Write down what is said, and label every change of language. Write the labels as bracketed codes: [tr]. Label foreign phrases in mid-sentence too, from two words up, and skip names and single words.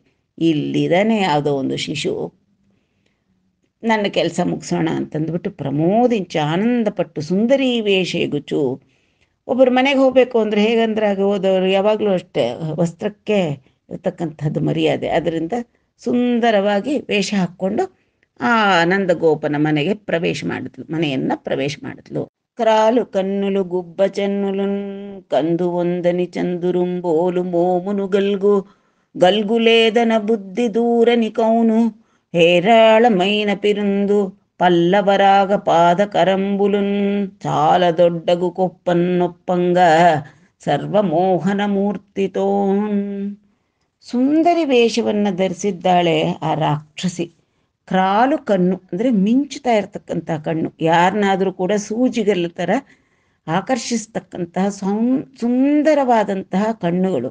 [kn] ಇಲ್ಲಿದ್ದಾನೆ ಯಾವುದೋ ಒಂದು ಶಿಶು, ನನ್ನ ಕೆಲಸ ಮುಗಿಸೋಣ ಅಂತಂದ್ಬಿಟ್ಟು ಪ್ರಮೋದಿಂಚಿ ಆನಂದಪಟ್ಟು ಸುಂದರಿ ವೇಷಗುಚು. ಒಬ್ಬರು ಮನೆಗೆ ಹೋಗಬೇಕು ಅಂದರೆ ಹೇಗಂದ್ರೆ ಆಗ ಹೋದವರು ಯಾವಾಗಲೂ ಅಷ್ಟೇ ವಸ್ತ್ರಕ್ಕೆ ಇರತಕ್ಕಂಥದ್ದು ಮರ್ಯಾದೆ. ಅದರಿಂದ ಸುಂದರವಾಗಿ ವೇಷ ಹಾಕ್ಕೊಂಡು ಆ ನಂದಗೋಪನ ಮನೆಯನ್ನು ಪ್ರವೇಶ ಮಾಡಿದ್ಲು. [te] క్రాలు కన్నులు గుబ్బ చెన్నులున్ కందు వందని చందురుంబోలు మోమును గల్గులేదన బుద్ధి దూరని కౌను హేరాళమైన పిరుందు పల్లవరాగ పాద కరంబులున్ చాల దొడ్డగు కొಪ್ಪನ್ನೊಪ್ಪಂಗ సర్వమోహన మూర్తితోన్. [kn] ಸುಂದರಿ ವೇಷವನ್ನು ಧರಿಸಿದ್ದಾಳೆ ಆ ರಾಕ್ಷಸಿ. ಕ್ರಾಲು ಕಣ್ಣು ಅಂದರೆ ಮಿಂಚುತ್ತಾ ಇರತಕ್ಕಂಥ ಕಣ್ಣು, ಯಾರನ್ನಾದರೂ ಕೂಡ ಸೂಜಿಗಲ್ಲ ಥರ ಆಕರ್ಷಿಸ್ತಕ್ಕಂತಹ ಸುಂದರವಾದಂತಹ ಕಣ್ಣುಗಳು.